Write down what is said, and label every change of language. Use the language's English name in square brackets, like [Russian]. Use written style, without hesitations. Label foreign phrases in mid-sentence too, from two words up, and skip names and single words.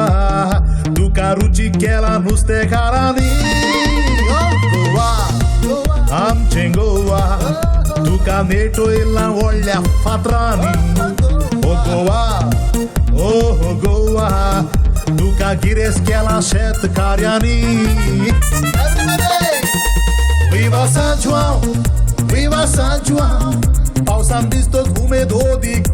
[Konkani] Tuka ruchi kela nustekarani O Goa, आमचे गोवा तुका नेटो इल्ला व्हडल्या फातरांनी ओ गोवा ओ गोवा तुका गिरेस केला शेतकार्यांनी [Portuguese] Viva San João, Viva San João, [Konkani] पावसान दिसतो उमेद ओदीक